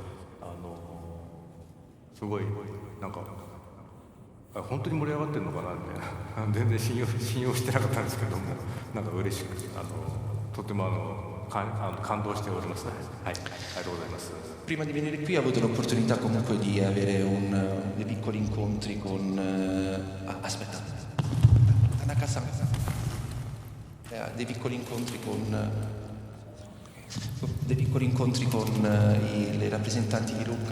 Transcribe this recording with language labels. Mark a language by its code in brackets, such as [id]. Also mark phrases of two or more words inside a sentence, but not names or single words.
[ja] すごいなんか本当に盛り上がってるのかなみたいな全然信用してなかったんですけども、なんか嬉しくとても感動しておりますね。はい、ありがとうございます。 [it] Prima di venire qui ho avuto l'opportunità comunque di avere dei piccoli incontri con... aspetta, Tanaka-san. Dei piccoli incontri con i rappresentanti di Lucca.